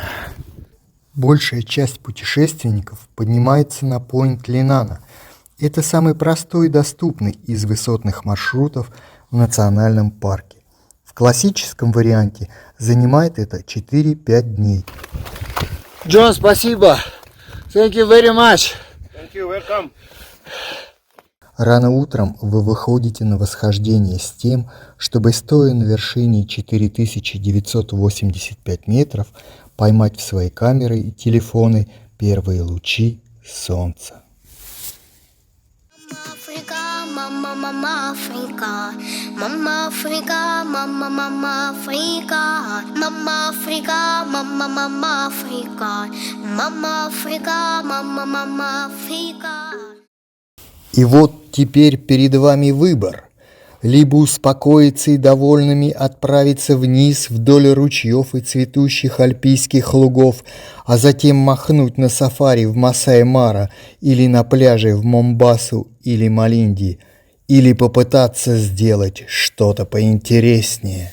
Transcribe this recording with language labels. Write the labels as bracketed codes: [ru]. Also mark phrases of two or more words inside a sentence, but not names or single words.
[ru] Большая часть путешественников поднимается на Пойнт Линана. Это самый простой и доступный из высотных маршрутов в национальном парке. В классическом варианте занимает это 4-5 дней. Джон, спасибо. [en] Thank you very much. Thank you, welcome. [ru] Рано утром вы выходите на восхождение с тем, чтобы, стоя на вершине 4985 метров, поймать в свои камеры и телефоны первые лучи солнца. [sw] Mama, mama, Africa, mama, Africa, mama, mama, Africa, mama, Africa, mama, mama, Africa, mama, Africa, mama, mama, Africa. [ru] И вот Теперь перед вами выбор. Либо успокоиться и довольными отправиться вниз вдоль ручьев и цветущих альпийских лугов, а затем махнуть на сафари в Масай-Мара или на пляже в Момбасу или Малинди, или попытаться сделать что-то поинтереснее.